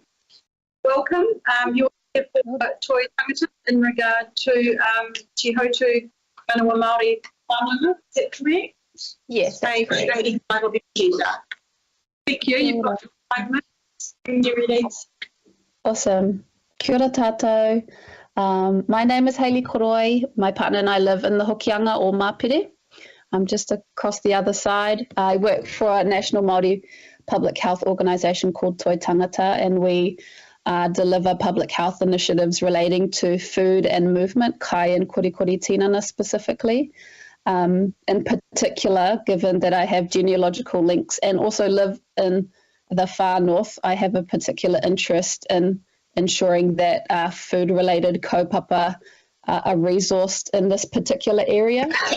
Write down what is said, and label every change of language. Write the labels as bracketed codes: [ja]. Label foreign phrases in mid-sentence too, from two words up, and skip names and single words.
[en] Welcome. You're here for Toi Tangata in regard to Te Hautu Manawa Māori whānanga. Is that correct? Yes, that's correct. 85 of the agenda. Thank you. You've got 5 minutes. When you're ready. Awesome. [mi] Kia ora tātou. [en] My name is Hayley Koroi. My partner and I live in the Hokianga or Mapire. I'm just across the other side. I work for a national Māori public health organisation called Toi Tangata, and we deliver public health initiatives relating to food and movement, kai and [mi] korikori tinana [en] specifically. In particular, given that I have genealogical links and also live in the far north, I have a particular interest in ensuring that food-related kaupapa are resourced in this particular area.